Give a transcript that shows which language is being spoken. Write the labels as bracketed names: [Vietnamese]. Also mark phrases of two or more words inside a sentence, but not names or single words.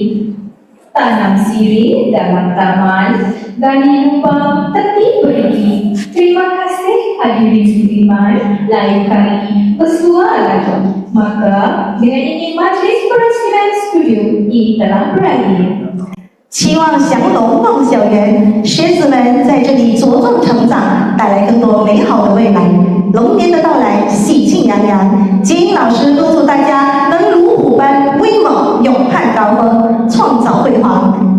[Malay] Tanam sirih dalam taman, gali lubang tepi berdiri. Terima kasih hadirin budiman, lain kali bersua lagi. Maka dengan ini majlis perasmian studio ini telah berakhir. [Chinese] 期望祥龙望校园，学子们在这里茁壮成长，带来更多美好的未来。龙年的到来，喜庆洋洋。杰英老师恭祝大家能如虎般威猛，勇攀高峰，创造辉煌。